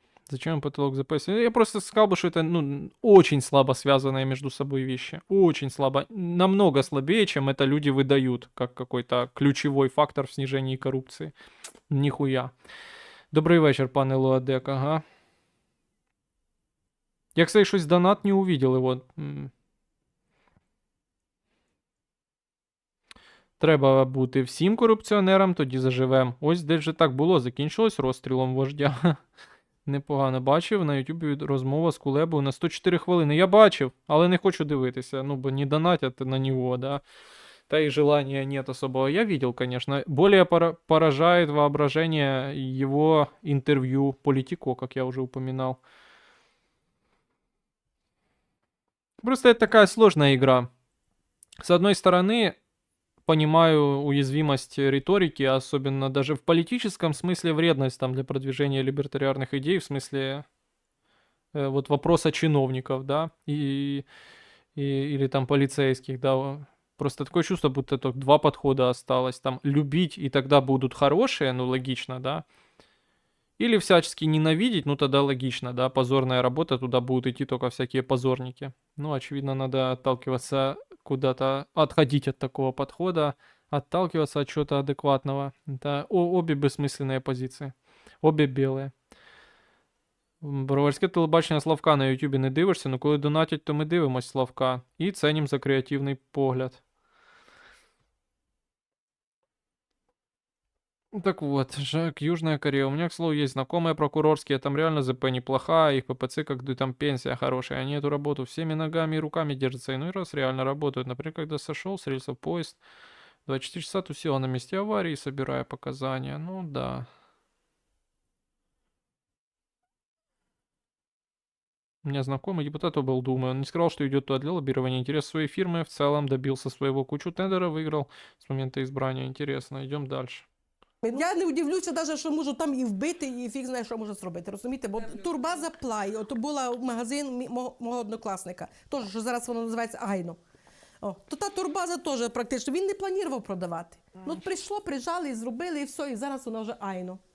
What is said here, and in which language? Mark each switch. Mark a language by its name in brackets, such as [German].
[Russian] Зачем потолок ЗПС? Я просто сказал бы, что это, ну, очень слабо связанные между собой вещи. Очень слабо. Намного слабее, чем это люди выдают, как какой-то ключевой фактор в снижении коррупции. Нихуя. [Ukrainian] Добрий вечір, пане Луадек, ага. [Russian] Я, кстати, щось донат не увидел его. [Ukrainian] Треба бути всім корупціонерам, тоді заживем. Ось де вже так було, закінчилось розстрілом вождя. Непогано бачив на Ютубі розмова з Кулебою на 104 хвилини. Я бачив, але не хочу дивитися. Ну, бо не донатять на нього, да. [Russian] Та и желания нет особого. Я видел, конечно. Более поражает воображение его интервью Политико, как я уже упоминал. Просто это такая сложная игра. С одной стороны, понимаю уязвимость риторики, особенно даже в политическом смысле вредность там для продвижения либертариарных идей, в смысле вот вопроса чиновников, да, или там полицейских, да. Просто такое чувство, будто только два подхода осталось. Там любить, и тогда будут хорошие, ну логично, да. Или всячески ненавидеть, ну тогда логично, да. Позорная работа, туда будут идти только всякие позорники. Ну, очевидно, надо отталкиваться куда-то, отходить от такого подхода, отталкиваться от чего-то адекватного. Это обе бессмысленные позиции. Обе белые. [Ukrainian] Броварське телебачення Славка на Ютубі не дивишся, но коли донатять, то ми дивимось Славка. І ценім за креативний погляд. [Russian] Так вот, Жак, Южная Корея. У меня, к слову, есть знакомые прокурорские, там реально ЗП неплохая, их ППЦ, как там пенсия хорошая, они эту работу всеми ногами и руками держатся, иной раз реально работают. Например, когда сошел с рельсов поезд, 24 часа тусила на месте аварии, собирая показания. Ну да. У меня знакомый депутат облдумы, он не сказал, что идет туда для лоббирования интересов своей фирмы, в целом добился своего, кучу тендеров выиграл с момента избрания. Интересно, идем дальше. [Ukrainian] Я не удивлюся, навіть, що можу там і вбити, і фіг знає, що можу зробити. Розумієте? Бо турбаза Плай, от була магазин мого однокласника, теж, що зараз воно називається Айно. О, то та турбаза теж практично, він не планував продавати. Ну, прийшло, прижали, зробили, і все, і зараз вона вже Айно.